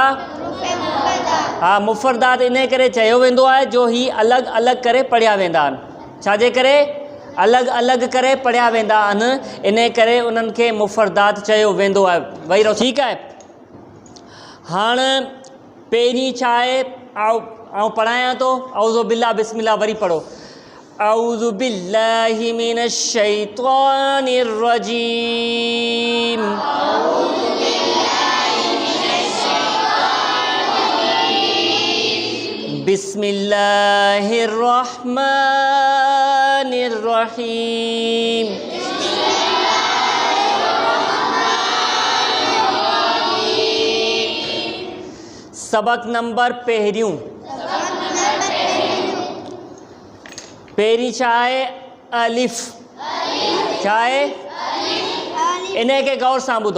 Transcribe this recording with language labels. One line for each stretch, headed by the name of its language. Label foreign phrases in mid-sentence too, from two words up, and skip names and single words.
Sindhi: हा, मुफ़रदात इन करे चयो वेंदो आहे जो ही अलॻि अलॻि करे पढ़िया वेंदा आहिनि। छाजे करे? अलॻि अलॻि करे पढ़िया वेंदा आहिनि, इन करे उन्हनि खे मुफ़रदात चयो वेंदो आहे। वेही रहो। ठीकु आहे। हाणे पहिरीं छा आहे, आउं पढ़ायां थो।
Arabic: أعوذ بالله بسم الله,
Sindhi: वरी पढ़ो।
Arabic: أعوذ بالله من الشيطان الرجيم. بسم الله الرحمن الرحيم.
Sindhi: सबक नंबर पहिरियों। पहिरीं छा आहे? अलिफ़। छा आहे? इन खे गौर सां ॿुधो।